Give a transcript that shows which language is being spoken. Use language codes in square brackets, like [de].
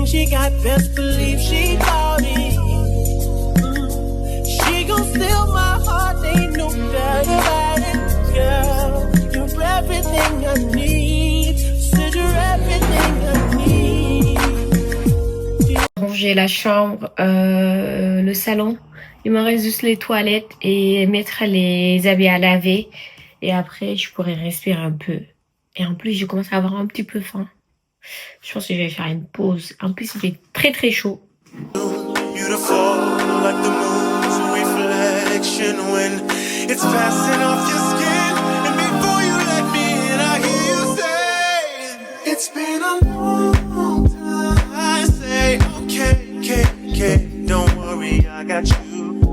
[en] got, best believe she bought it. She gon' steal my heart, ain't no doubt about it. Girl, you're everything I need. Said you're everything I need. [fr] Ranger la chambre, le salon. Il me reste juste les toilettes et mettre les habits à laver. Et après, je pourrais respirer un peu. Et en plus, je commence à avoir un petit peu faim. Je pense que je vais faire une pause. En plus, il fait très très chaud. [en] Beautiful like the moon's reflection when it's passing off your skin. And before you let me in, I hear you say, it's been a long time. I say, okay, don't worry, I got you.